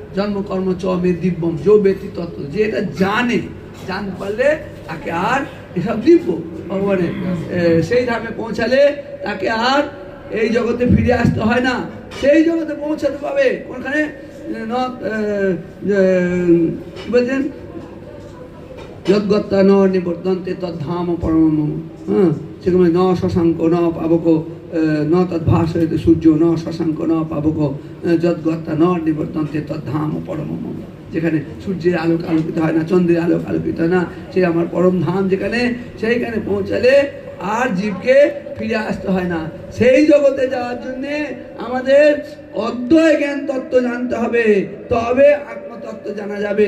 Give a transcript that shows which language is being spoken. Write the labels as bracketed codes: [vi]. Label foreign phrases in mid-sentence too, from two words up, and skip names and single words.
[sa] জন্মকর্ম চ মে দিব্যম [bn] যো ব্যক্তি তত্ত্ব, যে এটা জানতে পারলে তাকে আর এসব দিব্য ভগবানের সেই ধামে পৌঁছালে তাকে আর এই জগতে ফিরে আসতে হয় না। সেই জগতে পৌঁছাতে পাবে ওখানে বলছেন [sa] যদ্গত্তা ন নিবর্তন্তে তদ্ধাম পরম, [bn] হ্যাঁ, সেরকম [sa] ন শশাঙ্ক ন পাবক ন তদ্ভাসয়তে সূর্য ন শশাঙ্ক ন পাবক যদ্গত্তা ন নিবর্তন্তে তদ্ধাম পরম, [bn] যেখানে সূর্যের আলোক আলোকিত হয় না, চন্দ্রের আলোক আলোকিত হয় না, সে আমার পরম ধাম যেখানে, সেইখানে পৌঁছালে আর জীবকে ফিরে আসতে হয় না। সেই জগতে যাওয়ার জন্যে আমাদের অদ্বয় জ্ঞান তত্ত্ব জানতে হবে, তবে আত্মতত্ত্ব জানা যাবে।